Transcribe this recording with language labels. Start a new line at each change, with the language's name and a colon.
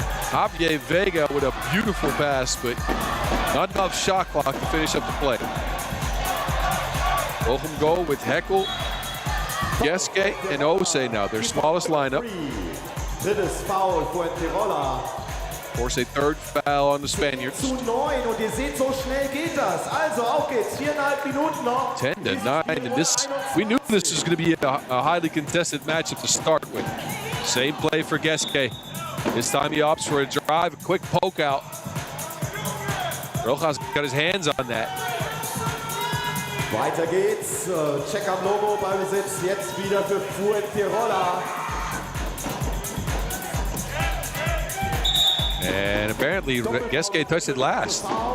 English: Javier Vega with a beautiful pass, but not enough shot clock to finish up the play. Bochum go with Heckel, Geske, and Osei now, their smallest lineup.
German: Drittes Foul Fuengirola.
English: Of course, a 3rd foul on the Spaniards.
German: 10-9 und ihr seht, so schnell geht das. Also, auf geht's. 4,5 Minuten noch.
English: 10-9, and this, we knew this was going to be a highly contested matchup to start with. Same play for Geske. This time he opts for a drive, a quick poke out. Rojas got his hands on that.
German: Weiter geht's. Check am Logo bei Besitz. Jetzt wieder für Fuengirola.
English: And apparently Geske touched it last.